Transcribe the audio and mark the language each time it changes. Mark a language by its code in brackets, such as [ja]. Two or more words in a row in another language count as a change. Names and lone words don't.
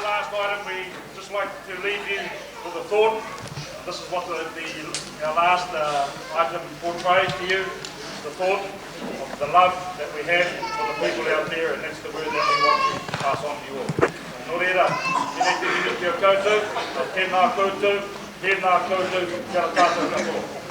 [en] last item, we just like to leave you with a thought. This is what our last item portrays to you, the thought of the love that we have for the people out there, and that's the word that we want to pass on to you all. [mi] Nō reira, tēnei te iwi ki a koutou, tēnā koutou, tēnā koutou, kia ora tātou katoa.